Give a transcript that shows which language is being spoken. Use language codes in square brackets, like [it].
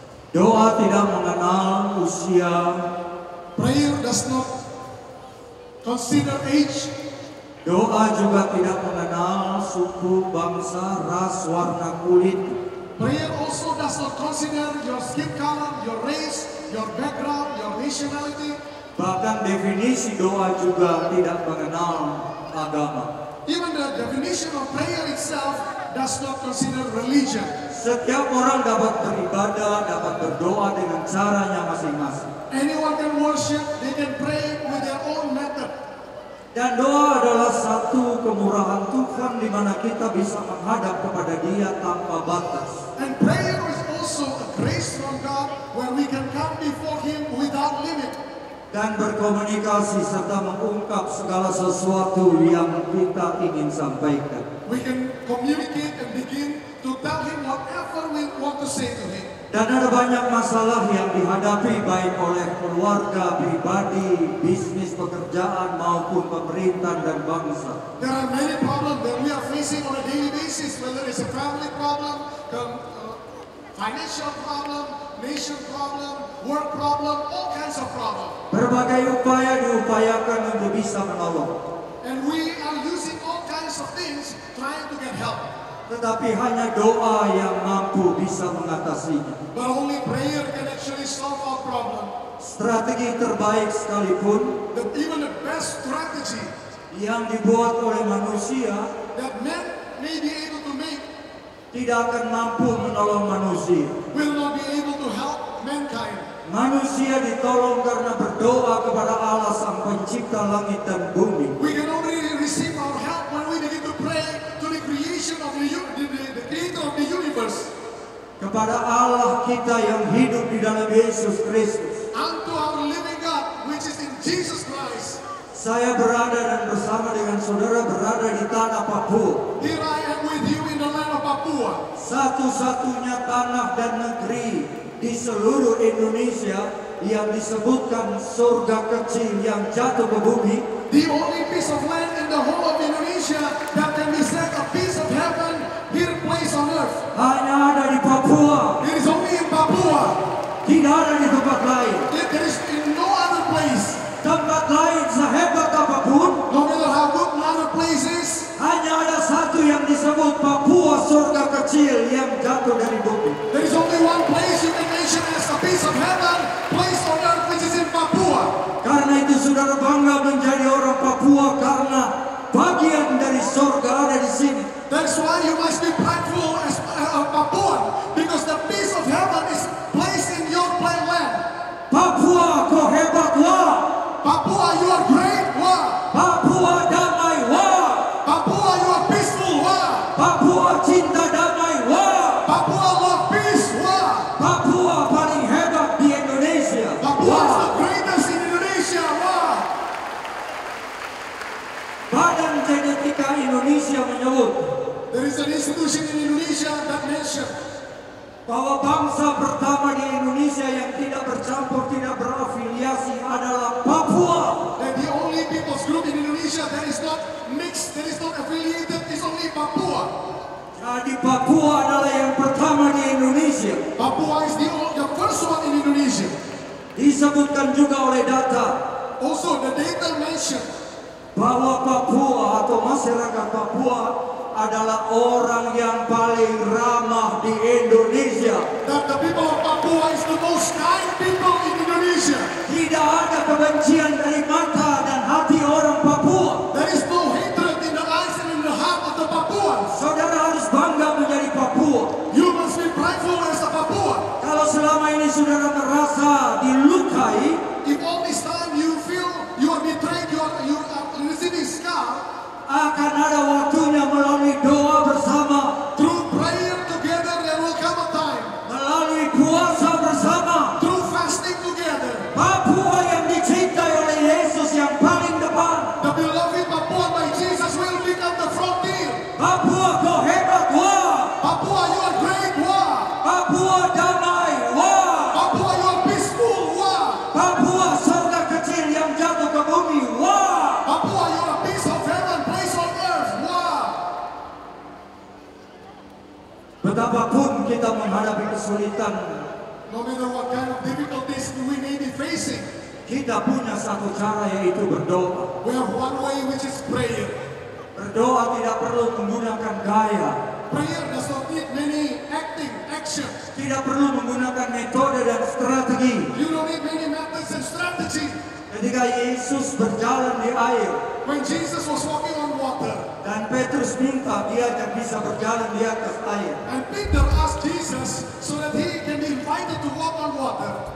[id] Doa tidak mengenal usia. [en] Prayer does not consider age. [id] Doa juga tidak mengenal suku, bangsa, ras, warna kulit. [en] Prayer also does not consider your skin color, your race, your background, your nationality. [id] Bahkan definisi doa juga tidak mengenal agama. [en] Even the definition of prayer itself does not consider religion. [id] Setiap orang dapat beribadah, dapat berdoa dengan caranya masing-masing. [en] Anyone can worship, they can pray with their own method. [id] Dan doa adalah satu kemurahan Tuhan di mana kita bisa menghadap kepada Dia tanpa batas. [en] And prayer is also a grace from God where we can come before Him without limit. [id] Dan berkomunikasi serta mengungkap segala sesuatu yang kita ingin sampaikan. [en] We can communicate and begin to tell Him whatever we want to say to Him. [id] Dan ada banyak masalah yang dihadapi baik oleh keluarga, pribadi, bisnis, pekerjaan maupun pemerintah dan bangsa. [en] There are many problems that we are facing on a daily basis, whether it's a family problem, financial problem, nation problem, work problem, all kinds of problems. [id] Berbagai upaya diupayakan untuk bisa menolong. [en] And we are using all kinds of things trying to get help. [id] Tetapi hanya doa yang mampu bisa mengatasinya. [en] But only prayer can actually solve our problem. [id] Strategi terbaik sekalipun [en] Even the best strategy [id] yang dibuat oleh manusia [en] that men may be able to make [id] tidak akan mampu menolong manusia. [en] will not be able to help mankind. [id] Manusia ditolong karena berdoa kepada Allah Sang Pencipta langit dan bumi. [en] We can only receive our help when we begin to pray to the creation of the creator of the universe. [id] Kepada Allah kita yang hidup di dalam Yesus Kristus. [en] Unto our living God, which is in Jesus Christ. [id] Saya berada dan bersama dengan saudara berada di tanah Papua. [en] Here I am with you in the land of Papua. [id] Satu-satunya tanah dan negeri di seluruh Indonesia yang disebutkan surga kecil yang jatuh ke bumi. [en] The only piece of land in the whole of Indonesia that can be said a piece of heaven here placed on earth. [id] Hanya ada di Papua. [en] It is only in Papua. [id] Tidak ada di tempat lain. [en] There is in no other place. [id] Tempat lain sehebat apapun, [en] No matter how good another place is, [id] hanya ada satu yang disebut Papua, surga kecil yang jatuh dari bumi. [en] there is only one place you can mention as a piece of heaven, place on earth, which is in Papua. [id] Karena itu saudara bangga menjadi orang Papua karena bagian dari surga ada di sini. [en] That's why you must be prideful as a Papuan, because the piece of heaven is placed in your land. [id] Papua, kau hebat, wah. [en] Papua, you are great, wah. [id] Papua damai, wah. [en] Papua, you are peaceful, wah. [id] Papua cinta damai, wah. [en] Papua love peace, wah. [id] Papua paling hebat di Indonesia. [en] Papua is the greatest in Indonesia, wah. [id] Badan Genetika Indonesia menyebut [en] There is an institution in Indonesia that mentioned [id] bahwa bangsa pertama di Indonesia yang tidak bercampur, tidak berafiliasi adalah Papua. [en] that the only people's group in Indonesia that is not mixed, that is not affiliated, is only Papua. [id] Jadi Papua adalah yang pertama di Indonesia. [en] Papua is the first one in Indonesia. [id] Disebutkan juga oleh data [en] Also, the data mentioned [id] bahwa Papua atau masyarakat Papua adalah orang yang paling ramah di Indonesia. [en] that the people of Papua is the most kind people in Indonesia. [id] Tidak ada kebencian dari mata dan hati orang Papua. [en] There is no hatred in the eyes and in the heart of the Papuans. [id] Saudara harus bangga menjadi Papua. [en] You must be prideful as a Papuan. [id] Kalau selama ini saudara merasa dilukai, [en] If all this time you feel you are betrayed, you are receiving scar, [id] akan ada waktunya melalui doa bersama, [en] through prayer together there will come a time. [id] melalui puasa bersama. [en] Through fasting together, [id] Papua yang dicintai oleh Yesus yang paling depan. [en] the beloved Papua by Jesus will become the frontier. [id] Papua kau hebat, wah. [en] Papua, you are great, wah. [id] Papua damai, wah. [en] Papua, you are peaceful, wah. [id] Papua surga kecil yang jatuh ke bumi, wah. [en] Papua, you are a piece of heaven, place on earth, wah. [id] Betapapun kita menghadapi kesulitan, [en] No matter what kind of difficulties we may be facing, [id] kita punya satu cara, yaitu berdoa. [en] we have one way, which is prayer. [id] Berdoa tidak perlu menggunakan gaya, [en] Prayer does not need many actions. [id] tidak perlu menggunakan metode dan strategi. [en] You don't need many methods and strategy. [id] Ketika Yesus berjalan di air [en] When Jesus was walking on water, [id] dan Petrus minta diajak bisa berjalan di atas air, [en] and Peter asked Jesus so that he can be invited to walk on water,